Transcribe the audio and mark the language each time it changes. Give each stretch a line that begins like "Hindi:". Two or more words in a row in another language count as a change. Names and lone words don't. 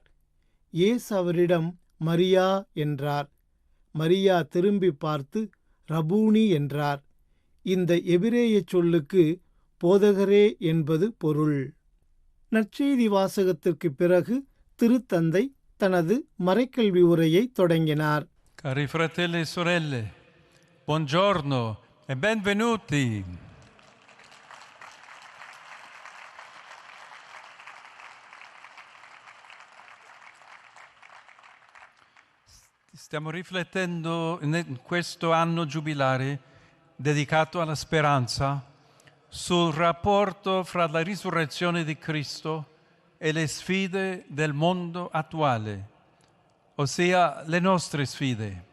Tamil: இயேசு அவரிடம், "மரியா" என்றார். மரியா திரும்பி பார்த்து ரபூனி என்றார். இந்த எபிரேய சொல்லுக்கு போதகரே என்பது பொருள். நற்செய்தி வாசகத்திற்கு பிறகு திருத்தந்தை தனது மறைக்கல்வி உரையை தொடங்கினார்.
Italian: Cari fratelli e sorelle, buongiorno e benvenuti. Stiamo riflettendo in questo anno giubilare dedicato alla speranza sul rapporto fra la risurrezione di Cristo e le sfide del mondo attuale, ossia le nostre sfide.